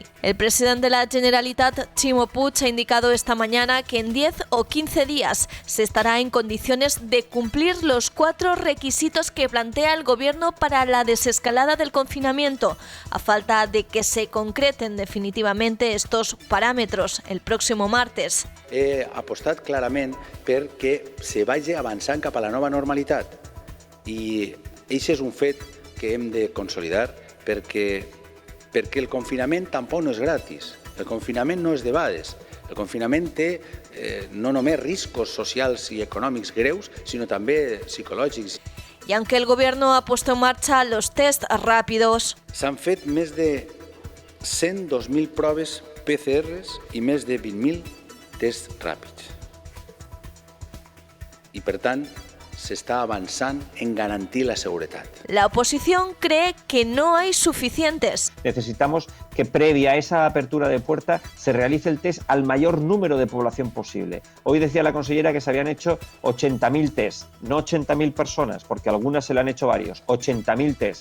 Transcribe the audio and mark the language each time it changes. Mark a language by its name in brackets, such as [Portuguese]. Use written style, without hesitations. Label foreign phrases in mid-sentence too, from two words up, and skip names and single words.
[Spanish] El presidente de la Generalitat, Ximo Puig, ha indicado esta mañana que en 10 o 15 días se estará en condiciones de cumplir los 4 requisitos que plantea el Gobierno para la desescalada del confinamiento, a falta de que se concreten definitivamente estos paràmetres el próximo martes. [Catalan] He apostat clarament perquè se vagi avançant cap a la nova normalitat i això és un fet que hem de consolidar perquè el confinament tampoc no és gratis, el confinament no és debades, el confinament té no només riscos socials i econòmics greus, sinó també psicològics. [Spanish] Y aunque el Gobierno ha puesto en marcha los test rápidos, [Catalan] s'han fet més de 102.000 proves PCRs i més de 20.000 tests ràpids. I, per tant, s'està avançant en garantir la seguretat. [Spanish] La oposición cree que no hay suficientes. Necesitamos que previa a esa apertura de puerta se realice el test al mayor número de población posible. Hoy decía la consellera que se habían hecho 80.000 test, no 80.000 personas, porque a algunas se le han hecho varios, 80.000 test.